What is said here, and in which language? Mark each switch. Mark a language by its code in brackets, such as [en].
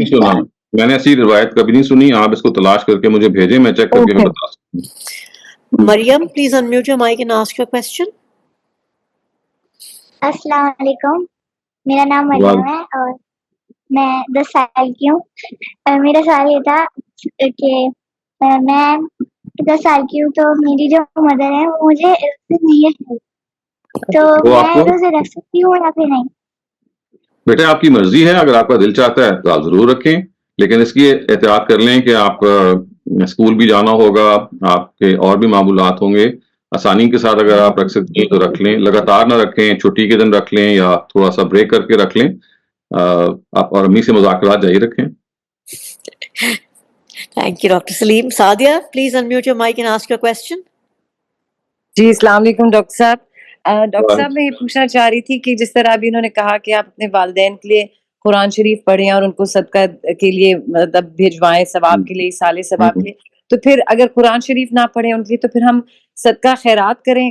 [ur] نہیں سنا, میں نے ایسی روایت کبھی نہیں سنی. آپ اس کو تلاش کر کے مجھے بھیجیں, میں چیک کر کے میں بتا سکتا ہوں. [en] Maryam please unmute your mic and ask your question. [ur] السلام علیکم, میرا نام مریم ہے اور میں 10 سال کی ہوں. میرا سوال یہ تھا کہ میں 10 سال کی ہوں, تو میری جو مدر ہے وہ مجھے نہیں ہے, تو وہ میں آپ کو روزے رکھ سکتی ہوں یا پھر نہیں؟ بیٹے آپ کی مرضی ہے, اگر آپ کا دل چاہتا ہے تو آپ ضرور رکھیں, لیکن اس کی احتیاط کر لیں کہ آپ اسکول بھی جانا ہوگا, آپ کے اور بھی معمولات ہوں گے. آسانی کے ساتھ اگر آپ رکھ سکتے ہیں تو رکھ لیں, لگاتار نہ رکھیں, چھٹی کے دن رکھ لیں یا تھوڑا سا بریک کر کے رکھ لیں. آپ اور امی سے مذاکرات جاری رکھیں. Thank you doctor Saleem. [en] Sadia please unmute your mic and ask your question. [ur] جی السلام علیکم ڈاکٹر صاحب. ڈاکٹر صاحب میں یہ پوچھنا چاہ رہی تھی کہ جس طرح ابھی انہوں نے کہا کہ آپ اپنے والدین کے لیے قرآن شریف پڑھیں اور ان کو صدقہ کے لیے مطلب بھیجوائیں, ثواب کے لیے, سالے ثواب کے لیے, تو پھر اگر قرآن شریف نہ پڑھیں ان کے لیے تو پھر ہم صدقہ خیرات کریں.